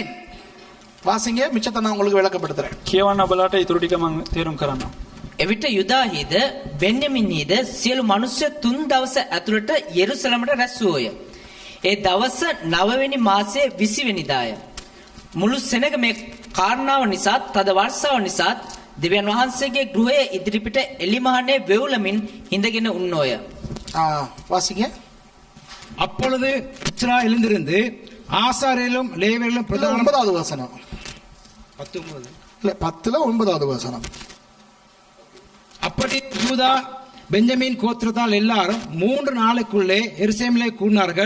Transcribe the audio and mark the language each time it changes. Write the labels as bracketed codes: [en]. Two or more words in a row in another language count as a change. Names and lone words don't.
[ta] வாசிங்க, மிச்சத்தை நான் உங்களுக்கு விளக்கப்படுத்துறேன். [si] කියවන්න ඔබලාට ඊටු ටික මම තේරුම් කරන්නම්. එවිට යුදාහිද බෙන්යමින්හිද සියලු මනුෂ්‍ය 3 දවස ඇතුළත යෙරුසලමට රැස් වූය. ඒ දවස 9 වෙනි මාසයේ 20 වෙනිදාය. මුළු සෙනග මේ කාරණාව නිසාත් තද වර්ෂාව නිසාත් දෙවියන් වහන්සේගේ ගෘහයේ ඉදිරිපිට එලිමහනේ වෙවුලමින් හිඳගෙන උන්නෝය. [ta] வாசிங்க. அப்பொழுது இஸ்ரா எழுந்திருந்து ஆசாரியர்களும் லேவியர்களும் பிரதான 9வது வசனம். 19 இல்ல 10ல 9வது வசனம். அப்படி யூதா பெஞ்சமின் கோத்திரத்தால் எல்லாரும் 3 நாளுக்குள்ளே எருசலேமிலே கூடினார்கள்.